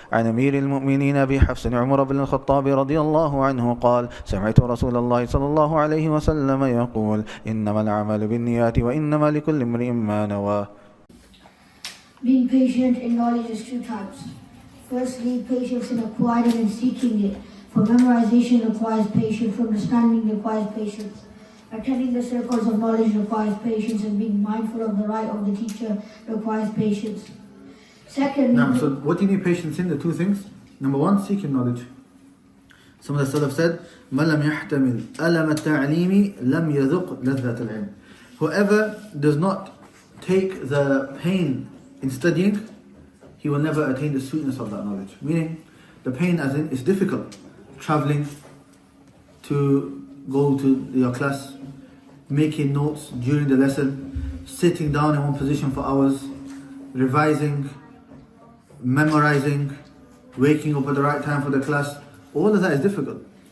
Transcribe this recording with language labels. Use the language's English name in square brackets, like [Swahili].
[Arabic] عن أمير المؤمنين أبي حفص عمر بن الخطاب رضي الله عنه قال سمعت رسول الله صلى الله عليه وسلم يقول إنما العمل بالنيات وإنما لكل امرئ ما نوى. [English] Being patient in knowledge is two types. Firstly, patience in acquiring and seeking it. For memorization requires patience, for understanding requires patience. Attending the circles of knowledge requires patience, and being mindful of the right of the teacher requires patience. Secondly, so what do you need patience in? The two things. Number one, seeking knowledge. Some of the Salaf said, [Arabic] مَا لَمْ يَحْتَمِلْ أَلَمَ التَّعْلِيمِ لَمْ يَذُقْ لَذَّةَ الْعِلْمِ. [English] Whoever does not take the pain in studying, he will never attain the sweetness of that knowledge. Meaning, the pain as in, it's difficult. Traveling to go to your class, making notes during the lesson, sitting down in one position for hours, revising, memorizing, waking up at the right time for the class. All of that is difficult.